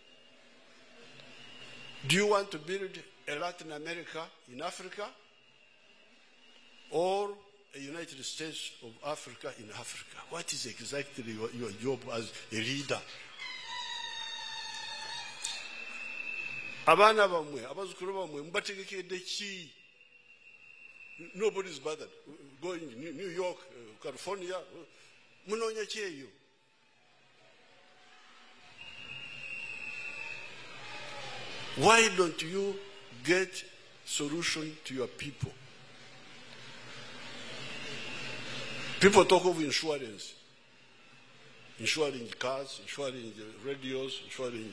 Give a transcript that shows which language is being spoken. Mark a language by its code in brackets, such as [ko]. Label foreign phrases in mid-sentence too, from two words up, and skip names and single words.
[en] Do you want to build a Latin America in Africa or a United States of Africa in Africa? What is exactly your job as a leader? [lg] Abana bamwe, abazukuru bamwe, mbategekedde ki? [en] Nobody is bothered. Going to New York, California, [lg] munonya ki eyo? [en] Why don't you get solution to your people? People talk of insurance. Insuring cars, insuring radios, insuring.